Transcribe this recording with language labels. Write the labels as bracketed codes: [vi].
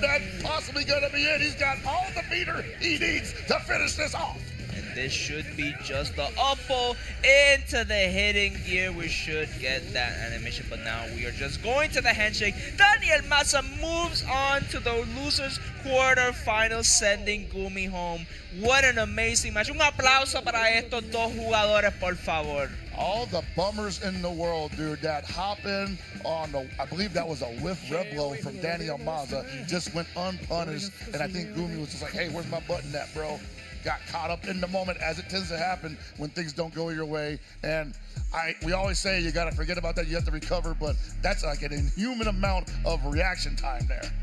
[en] That's possibly gonna be it. He's got all the meter he needs to finish this off. And this should be just the uppo into the hitting gear. We should get that animation, but now we are just going to the handshake. Daniel Maza moves on to the losers quarterfinals, sending Gumi home. What an amazing match. [es] Un aplauso para estos dos jugadores, por favor. [en] All the bummers in the world, dude. That hop in on the, I believe that was a whiff red blow from Daniel Maza, just went unpunished. And I think Gumi was just like, hey, where's my button at, bro? Got caught up in the moment, as it tends to happen when things don't go your way. And we always say you got to forget about that, you have to recover, but that's like an inhuman amount of reaction time there.